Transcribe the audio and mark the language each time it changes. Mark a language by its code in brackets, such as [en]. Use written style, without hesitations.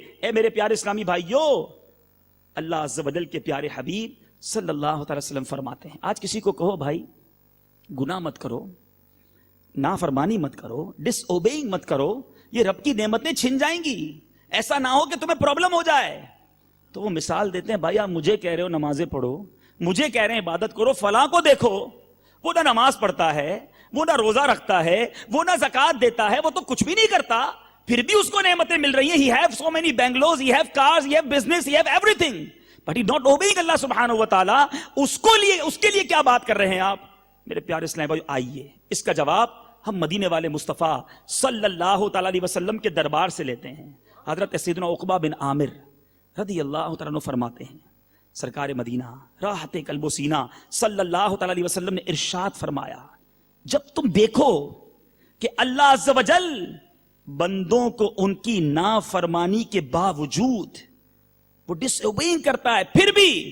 [ur] اے میرے پیارے اسلامی بھائیوں, اللہ عز و جل کے پیارے حبیب صلی اللہ تعالی وسلم فرماتے ہیں, آج کسی کو کہو بھائی گناہ مت کرو, نافرمانی مت کرو, ڈس اوبیئنگ مت کرو, یہ رب کی نعمتیں چھن جائیں گی, ایسا نہ ہو کہ تمہیں پرابلم ہو جائے. تو وہ مثال دیتے ہیں, بھائی آپ مجھے کہہ رہے ہو نمازیں پڑھو, مجھے کہہ رہے ہیں عبادت کرو, فلاں کو دیکھو وہ نہ نماز پڑھتا ہے, وہ نہ روزہ رکھتا ہے, وہ نہ زکوٰۃ دیتا ہے, وہ تو کچھ بھی نہیں کرتا, پھر بھی اس کو نعمتیں مل رہی ہیں. [en] He have so many bungalows, he have cars, he have business, he have everything, but he not obeying Allah سبحانہ و تعالی. [ur] اس کے لیے کیا بات کر رہے ہیں آپ میرے پیارے اسلام بھائی؟ آئیے اس کا جواب ہم مدینے والے مصطفیٰ صلی اللہ تعالی علیہ وسلم کے دربار سے لیتے ہیں. حضرت سیدنا عقبہ بن عامر رضی اللہ تعالیٰ عنہ فرماتے ہیں, سرکار مدینہ راحت قلب و سینہ صلی اللہ تعالی علیہ وسلم نے ارشاد فرمایا, جب تم دیکھو کہ اللہ عز و جل بندوں کو ان کی نافرمانی کے باوجود وہ ڈس اوبیئنگ کرتا ہے, پھر بھی